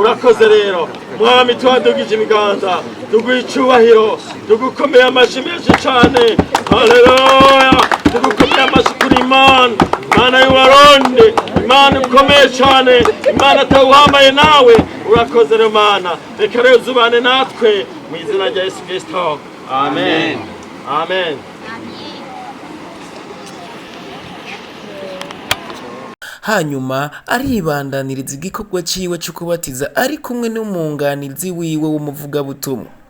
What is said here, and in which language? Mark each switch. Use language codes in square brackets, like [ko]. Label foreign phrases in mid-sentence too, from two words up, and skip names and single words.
[rn] Urakoze rero mwami twadugije ibiganza tuguha icubahiro tugukomeye amashyi menshi cane haleluya tugukomeye amashyi kuri Imana y'Uburundi Imana ukomeye cane Imana atawuhambaye nawe urakoze rero Mana reka rero uzubane natwe mu izina rya Yesu Kristo amen amen. hanyuma aribandaniriza igikorwa ciwe cyo kubatiza ari kumwe n'umwunganizi wiwe w'umuvugabutumwa.